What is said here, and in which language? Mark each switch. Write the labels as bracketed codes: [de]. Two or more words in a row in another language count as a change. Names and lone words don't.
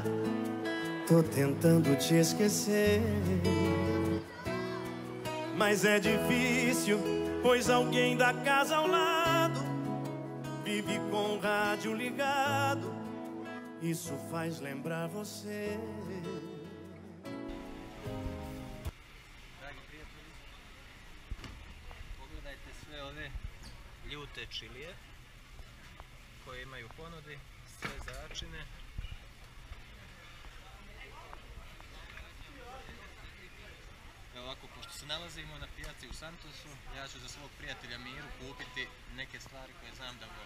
[pt] Tô tentando te esquecer, mas é difícil, pois alguém da casa ao lado vive com o rádio ligado. Isso faz lembrar você. [sr] Dragi prijatelji, pogledajte sve ove ljute čilije koje imaju u ponudi, sve začine. Evo ovako, pošto se nalazimo na pijaci u Santosu, ja ću za svog prijatelja Miru kupiti neke stvari koje znam da voli.